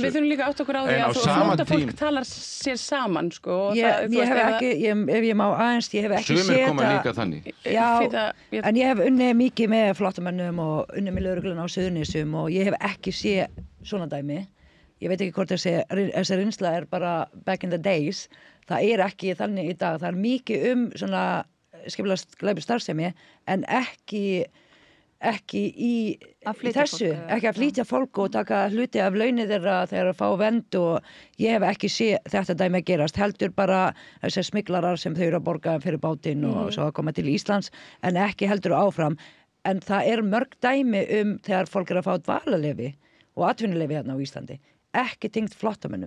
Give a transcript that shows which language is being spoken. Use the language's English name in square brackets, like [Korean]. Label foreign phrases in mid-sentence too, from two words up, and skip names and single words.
[Icelandic] En við þurfum líka átt okkur á því að flóttafólk talar sér saman, sko. Ég hef ekki, ef ég má aðeins, ég hef ekki séð það. Sumir koma líka þannig. Já, en ég hef unnið mikið með flóttamönnum og unnið með lögregluna á Suðurnesjum og ég hef ekki séð svona dæmi. Ég veit ekki hvort þessi reynsla er bara [English] back in the days. [Icelandic] Það er ekki þannig í dag. Það er mikið svona skipulega glæpastarfsemi en ekki í þessu, ekki að flytja fólk og taka hluti af launið þeirra þegar að fá vernd og ég hef ekki séð þetta dæmi að gerast, heldur bara þessar smiklarar sem þau eru að borga fyrir bátinn og svo að koma til Íslands en ekki heldur áfram, en það er mörg dæmi þegar fólk er að fá dvalarleyfi og atvinnuleyfi hérna á Íslandi, ekki tengt flóttamönnum.